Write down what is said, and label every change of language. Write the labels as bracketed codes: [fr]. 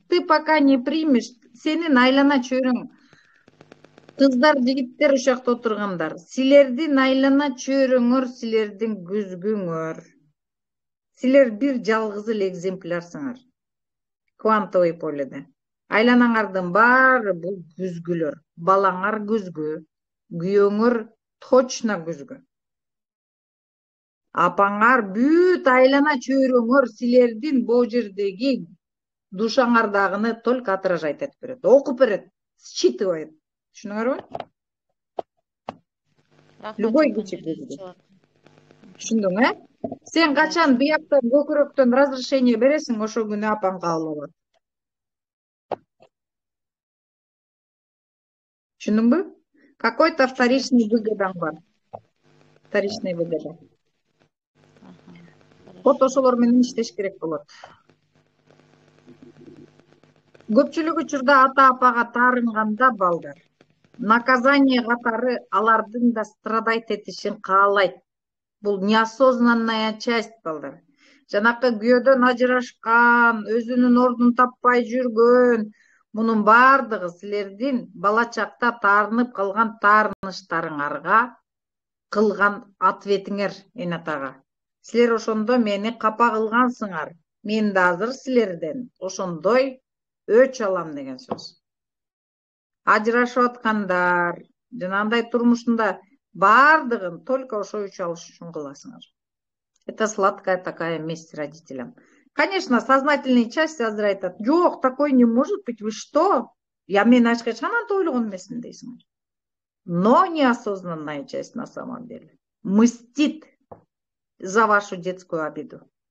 [ru] Ты пока не примешь, [ky] сенин айлана чөйрөң. Кыздар, жигиттер ушакта отургандар. Силердин айлана чөйрөңөр, силердин күзгүңөр. Силер бир жалгыз эле экземплярсыңар. Квантовый поледе. Айланаңардын баары бул күзгүлөр. Балаңар күзгү. Күйөөңөр точно күзгү. Апаңар бүт айлана чөйрөңөр силердин бул жердеги душаңардагыны [ru] только отражать [ky] этип берет. Окуп берет, считывает. Түшүнүңөрбү? Любой кичи күзгү. Түшүндүң, Сен качан бияктан көкүрөктөн разрешение бересиң, ошол күнү апаң кабыл алат. Түшүндүңбү? [ru] Какой-то вторичный [ky] выгодаң бар. Вторичный выгода. Вот ошолор менен иштеш керек болот. Көпчүлүк учурда ата-апага таарынганда балдар наказание катары алардын да страдать этишин каалайт. Бул [ru] неосознанная часть [ky] балдар. Жанакы күйөөдөн ажырашкан, өзүнүн ордун таппай жүргөн, мунун баардыгы силердин бала чакта таарынып калган таарыныштарыңарга кылган ответиңер, энатага. Силер ошондо мени капа кылгансыңар. Мен да азыр силерден ошондой өч алам деген сөз. Ажырашып аткандар, жанагындай турмушунда баардыгын только ошо үч алыш үчүн кыласыңар. [ru] Это сладкая такая месть родителям. Конечно, сознательная часть [ky] азыр айтат, жок, [ru] такой не может быть, вы что? Я [ky] мен ачкачан антип ойлогон эмесмин дейсиңер. [ru] Но неосознанная часть на самом деле мстит за вашу детскую обиду.